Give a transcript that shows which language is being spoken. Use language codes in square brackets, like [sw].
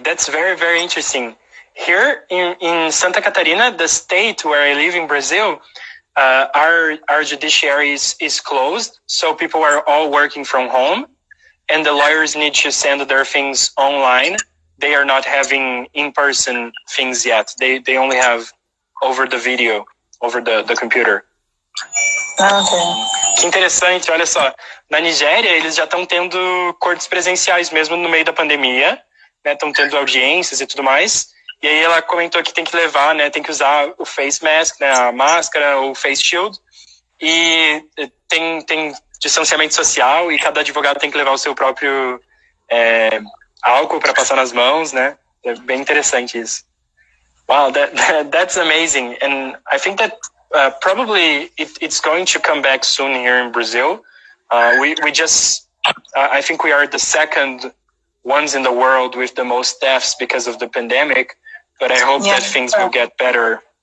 [en] That's very, very interesting. Here in Santa Catarina, the state where I live in Brazil, our judiciary is closed. So people are all working from home, and the lawyers need to send their things online. They are not having in-person things yet. They only have over the video, over the computer. Okay. [pt] Que interessante, olha só. Na Nigéria, eles já estão tendo cortes presenciais mesmo no meio da pandemia, né? Estão tendo audiências e tudo mais. E aí ela comentou que tem que levar, né? Tem que usar o face mask, né? A máscara, o face shield. E tem distanciamento social e cada advogado tem que levar o seu próprio álcool para passar nas mãos, né? É bem interessante isso. [en] Wow, that's amazing. And I think that probably it's going to come back soon here in Brazil. We just, I think we are the second ones in the world with the most deaths because of the pandemic, but I hope that things will get better.